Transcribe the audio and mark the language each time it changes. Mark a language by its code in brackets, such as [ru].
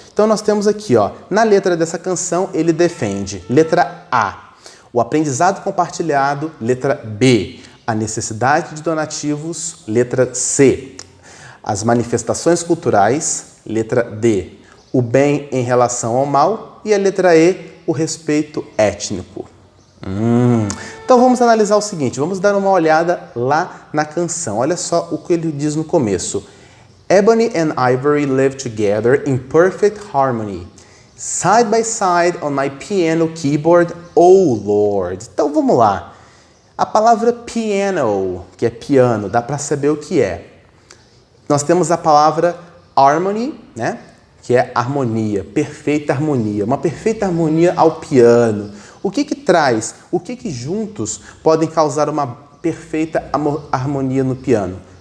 [pt] Então nós temos aqui, ó, na letra dessa canção, ele defende, letra A, o aprendizado compartilhado, letra B, a necessidade de donativos, letra C, as manifestações culturais, letra D, o bem em relação ao mal e a letra E, o respeito étnico. Então vamos analisar o seguinte, vamos dar uma olhada lá na canção. Olha só o que ele diz no começo. [en] Ebony and Ivory live together in perfect harmony. Side by side on my piano keyboard, oh Lord. [pt] Então vamos lá. A palavra piano, que é piano, dá para saber o que é. Nós temos a palavra harmony, né? Que é harmonia, perfeita harmonia. Uma perfeita harmonia ao piano. O que traz? O que juntos podem causar uma perfeita harmonia no piano?